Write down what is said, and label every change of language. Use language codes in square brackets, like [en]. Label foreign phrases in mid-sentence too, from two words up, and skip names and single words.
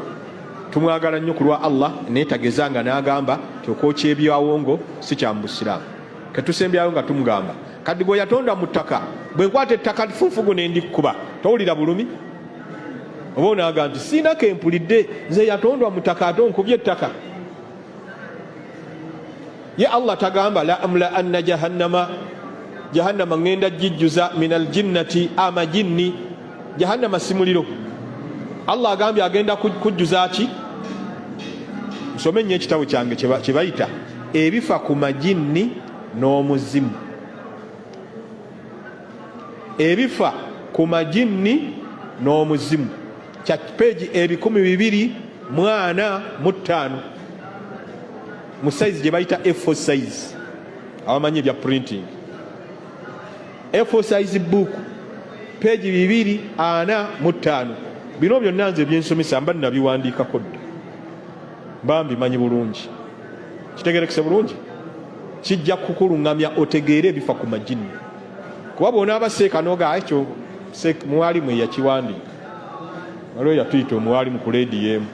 [lg] Tumwagala nnyo ku lwa Allah naye tagezanga n'agamba tyokwokya ebyawongo si kya mu busiraamu. Ketusembyayo nga tumugamba kadi gwe yatonda mu ttaka bwe nkwata ettaka lifunfugu ne ndikkuba towulira bulumi? Oba onaaga nti siina kempulidde nze yatondwa mu ttaka ate onkubye ettaka. Ye Allah tagamba [ar] لأملأن جهنم [lg] ngenda jijjuza [ar] من الجنة [lg] amajinni. Jahannama si muliro. Allah agambye agenda kujjuza ki? Nsome nnyo ekitabo kyange kye bayita ebifa ku majinni n'omuzimu. Ebifa ku majinni n'omuzimu kya peegi 245 mu size gye bayita A4 size. Abamanyi ebya printing, A4 size book peegi 245. Bino byonna nze byensomesa mba nabiwandiikako dda, mba mbimanyi bulungi. Kitegerekese bulungi, kijja kukuluŋŋamya otegeere ebifa ku majinni. Kuba bw'onaaba seeka n'oga ekyo muwalimu eyakiwandiika, waliwo yatuyita omuwalimu ku leediyo emu.